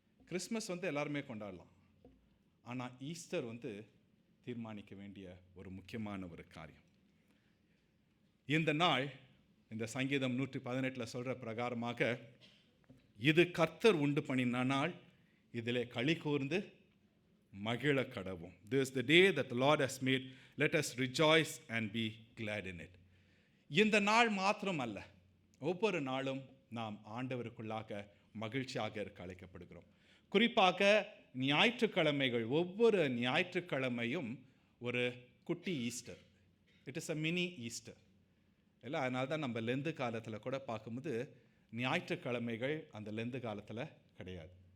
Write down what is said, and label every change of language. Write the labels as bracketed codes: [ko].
[ta] Christmas எல்லாருமே கொண்டாடலாம், ஆனால் ஈஸ்டர் தீர்மானிக்க வேண்டிய ஒரு முக்கியமான ஒரு காரியம். இந்த நாள், இந்த சங்கீதம் 118 சொல்கிற பிரகாரமாக, இது கர்த்தர் உண்டு பண்ணின நாள், இதிலே களி கூர்ந்து மகிழ கடவும். [en] This is the day that the Lord has made, let us rejoice and be glad in it. [ta] இந்த நாள் மாத்திரம் அல்ல, ஒவ்வொரு நாளும் நாம் ஆண்டவருக்குள்ளாக மகிழ்ச்சியாக இருக்க அழைக்கப்படுகிறோம். குறிப்பாக ஞாயிற்றுக்கிழமைகள், ஒவ்வொரு ஞாயிற்றுக்கிழமையும் ஒரு குட்டி Easter. [en] it is a mini Easter [ta] இல்லை? அதனால தான் நம்ம லெந்து காலத்தில் கூட பார்க்கும்போது ஞாயிற்றுக்கிழமைகள் அந்த லெந்து காலத்தில் கிடையாது.